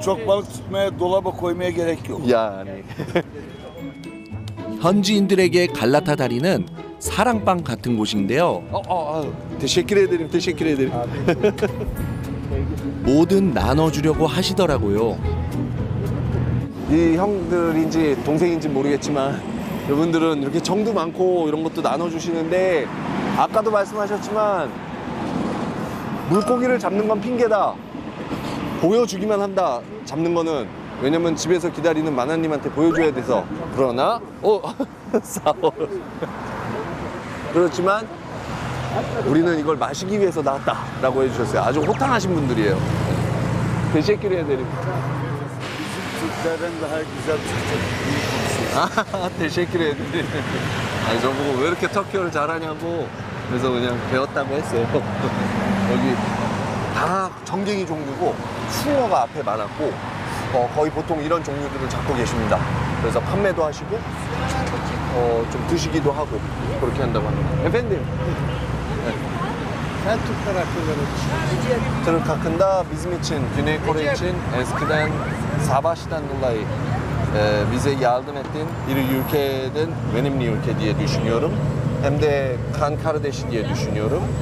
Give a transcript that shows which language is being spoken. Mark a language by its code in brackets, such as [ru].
[tr] Çok balık tutmaya, dolaba koymaya gerek yok. Yani. [ko] 현지인들에게 갈라타 다리는 사랑방 같은 곳인데요. [tr] Teşekkür ederim. [ko] 뭐든 나눠주려고 하시더라고요. 이 형들인지 동생인지 모르겠지만 이분들은 이렇게 정도 많고 이런 것도 나눠주시는데 아까도 말씀하셨지만 물고기를 잡는 건 핑계다. 보여주기만 한다. 잡는 거는 왜냐면 집에서 기다리는 마나님한테 보여줘야 돼서. 그러나 싸워. 그렇지만 우리는 이걸 마시기 위해서 나왔다라고 해주셨어요. 아주 호탕하신 분들이에요. [tr] Teşekkür ederim. Türklerden daha güzel Türkçe. Teşekkür ederim. [ko] 아니 저보고 왜 이렇게 터키어를 잘하냐고 그래서 그냥 배웠다고 했어요. 여기 다 정갱이 종류고 숭어가 앞에 많았고 거의 보통 이런 종류들을 잡고 계십니다. 그래서 판매도 하시고 좀 드시기도 하고 그렇게 한다고 합니다. [tr] Efendim. Sen Türkler hakkında ne düşünüyorsun? Türk hakkında bizim için, Güney Kore için eskiden savaştan dolayı bize yardım ettin. Bir ülkeden önemli ülke diye düşünüyorum. Hem de kan kardeşi diye düşünüyorum.